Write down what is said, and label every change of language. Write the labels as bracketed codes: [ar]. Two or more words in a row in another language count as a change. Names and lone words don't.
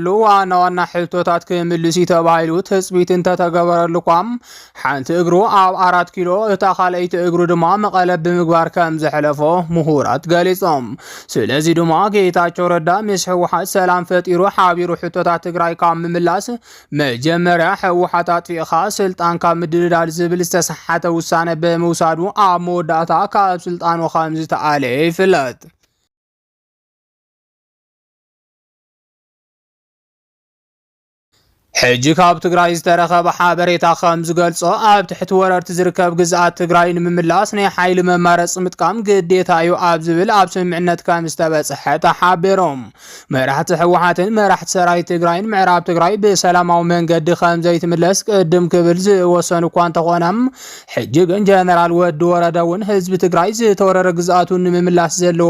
[ti] ዋና ሕቶታት ክምልስ ተባሂሉ ተጽቢትን ተተገበረሉ ቋም ሓንቲ እግሩ ኣብ 4 ኪሎ እታ ካልአይቲ እግሩ ድማ መቐለ ብምግባር ከም ዘሕለፎ ምሁራት ገሊጾም ስለዚ ድማ ጌታቸው ረዳ ምስ ህወሓት ሰላም ፈጢሩ ሓቢሩ ሕቶታት ትግራይ ካብ ምምላስ መጀመርያ ህወሓት ኣጥፊኻ ስልጣን ካብ ምድልዳል ዝብል ዝተሰሓተ ውሳነ በመውሳዱ ኣብ መወዳእታ ካብ ስልጣኑ ከም عليه فلات حجي كاب تግራይ ዝተረኸበ ሓበሬታ ከም ዝገልጾ ኣብ ትሕቲ ወረርቲ ዝርከብ ግዝኣት ትግራይ ንምምላስ ናይ ሓይሊ መማረጽ ምጥቃም ግዴታ እዩ ኣብ ዝብል ኣብ ስምምዕነት ከም ዝተበጽሐ ተሓቢሮም መራሕቲ ህወሓትን መራሕቲ ሰራዊት ትግራይን ምዕራብ ትግራይ ብሰላማዊ መንገዲ ከም ዘይትምለስ ቅድም ክብል ዝወሰኑ እኳ እንተኾነም ሕጂ ግን ጀነራል ወዲ ወረደውን ህዝቢ ትግራይ ዝተወረረ ግዝኣቱን ንምምላስ ዘለዎ